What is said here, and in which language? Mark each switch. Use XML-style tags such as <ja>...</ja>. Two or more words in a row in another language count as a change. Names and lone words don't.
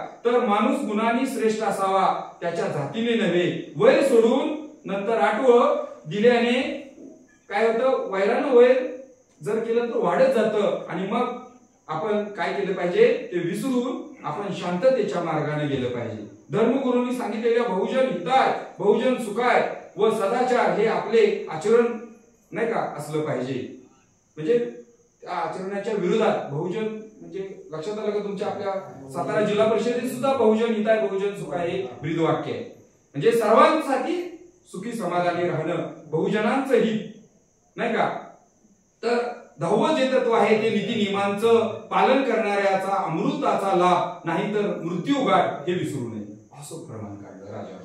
<mr>तर माणूस गुणांनी श्रेष्ठ असावा, त्याच्या जातीने नव्हे. वैर सोडून नंतर आठवं दिल्याने काय होतं, वैरानं वैर जर केलं तर वाढत जातं. आणि मग आपण काय केलं पाहिजे ते विसरून आपण शांततेच्या मार्गाने गेलं पाहिजे. धर्मगुरूंनी सांगितलेल्या</mr> <pi>बहुजन हिताय, बहुजन सुखाय</pi> <mr>व सदाचार हे आपले आचरण नाही का असलं पाहिजे. म्हणजे त्या आचरणाच्या विरोधात बहुजन म्हणजे लक्षात आलं का तुमच्या आपल्या सातारा जिल्हा परिषदेत सुद्धा</mr> <pi>बहुजन हिताय बहुजन सुखाय</pi> <mr>हे ब्रीदवाक्य आहे. म्हणजे सर्वांसाठी सुखी समाधानी राहणं, बहुजनांचं हित नाही का. तर 10वं जे तत्व आहे ते नीती नियमांचं पालन करणाऱ्याचा अमृताचा लाभ, नाहीतर मृत्यूगाठ हे विसरू नये असं प्रमाण काढलं राजा.</mr>